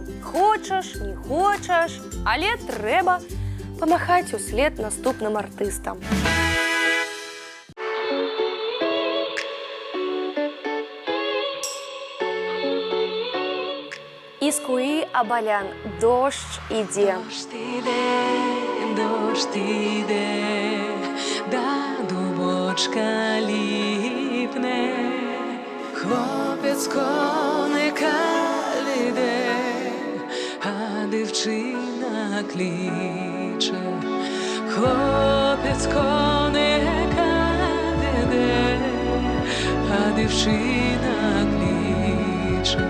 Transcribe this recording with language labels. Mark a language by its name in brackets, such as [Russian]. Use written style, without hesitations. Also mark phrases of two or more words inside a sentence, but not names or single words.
[Belarusian] Хочаш, не хочаш, але трэба памахаць услед наступным артыстам. Іскуі Абалян, дождж ідзе. [Ukrainian] Дождь іде, да дубочка ліпне, хлопець коника веде, а дівчина кличе. Хлопець коника веде, а дівчина кличе.